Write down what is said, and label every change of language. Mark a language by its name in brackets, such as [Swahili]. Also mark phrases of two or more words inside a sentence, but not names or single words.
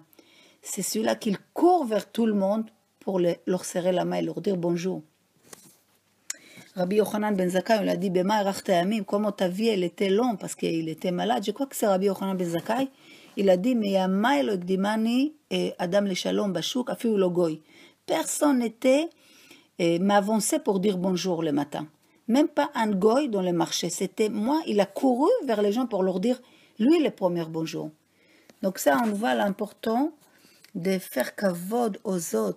[French] C'est celui-là qui court vers tout le monde pour leur serrer la main et leur dire bonjour. Rabbi Yochanan ben Zakkai, il a dit, [Hebrew] במה הארכת ימים, [French] comment ta vie elle était longue parce qu'il était malade. Je crois que c'est Rabbi Yochanan ben Zakkai. Il a dit, [Hebrew] מימי לא הקדימני אדם לשלום בשוק אפילו לא גוי. [French] Personne n'était m'avançait pour dire bonjour le matin. Même pas un goy dans le marché. C'était moi, il a couru vers les gens pour leur dire, lui, le premier bonjour. Donc ça, on voit l'important de faire kavod aux autres.